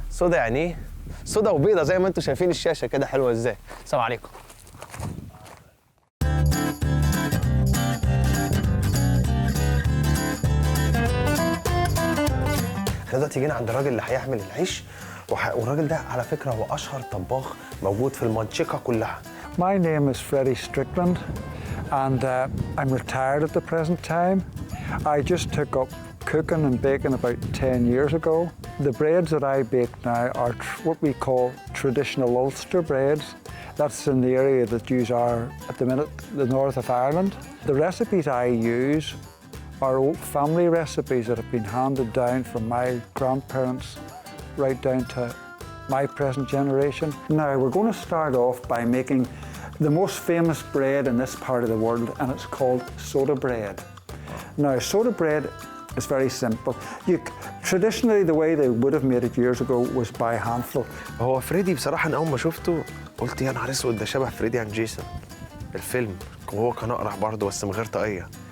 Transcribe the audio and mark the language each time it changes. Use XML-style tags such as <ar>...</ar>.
<ar>صودا يعني ايه؟ صودا وبيضه زي ما انتم شايفين الشاشه كده حلوه ازاي. السلام عليكم. احنا دلوقتي جينا عند الراجل اللي هيعمل العيش، والراجل ده على فكره هو اشهر طباخ موجود في المنطقه كلها.</ar> <en>My name is Freddy Strickland and I'm retired at the present time. I just took up cooking and baking about 10 years ago. The breads that I bake now are what we call traditional Ulster breads. That's in the area that you are at the minute, the north of Ireland. The recipes I use are old family recipes that have been handed down from my grandparents right down to my present generation. Now we're going to start off by making the most famous bread in this part of the world, and it's called soda bread. Now soda bread is very simple. Traditionally the way they would have made it years ago was by handful.</en> <ar>هو فريدي بصراحة أنا أول ما شفته قلت يا نهار أسود ده شبه فريدي عن جيسون الفيلم، وهو كان أقرع برضه بس من غير طاقية.</ar>